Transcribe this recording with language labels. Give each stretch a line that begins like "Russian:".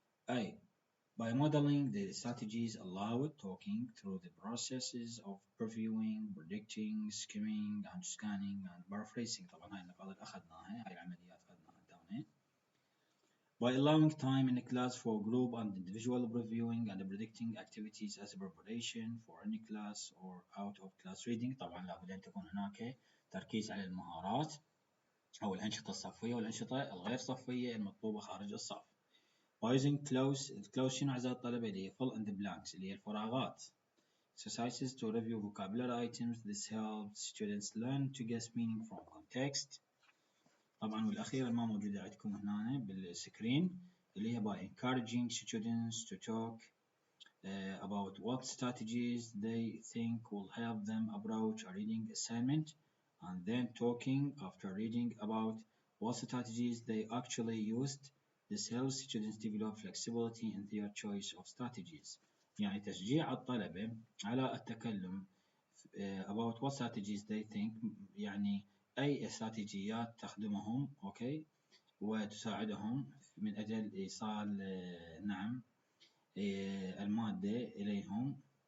English: أي by modeling the strategies allowed, talking through the processes of previewing, predicting, skimming and scanning and paraphrasing.
Arabic: طبعا هاي النقاط اللي أخذناها، هاي العمليات أخذناها تونا.
English: By allowing time in the class for group and individual previewing and predicting activities as a preparation for any class or out of class reading.
Arabic: طبعا لابد أن تكون هناك تركيز على المهارات أو الأنشطة الصفية والأنشطة الغير صفية المطلوبة خارج الصف.
English: By using close
Arabic: شنو أعزائي الطلبة اللي هي
English: fill in the blanks
Arabic: اللي هي الفراغات.
English: Exercises to review vocabulary items. This helps students learn to guess meaning from context.
Arabic: طبعا والأخيرة ما موجودة عندكم هنا بالسكرين اللي هي
English: by encouraging students to talk about what strategies they think will help them approach a reading assignment, and then talking after reading about what strategies they actually used. This helps students develop flexibility in their choice of strategies.
Arabic: يعني تشجيع الطلبة على التكلم
English: about what strategies they think،
Arabic: يعني أي استراتيجيات تخدمهم أوكي وتساعدهم من أجل إيصال نعم المادة إليهم.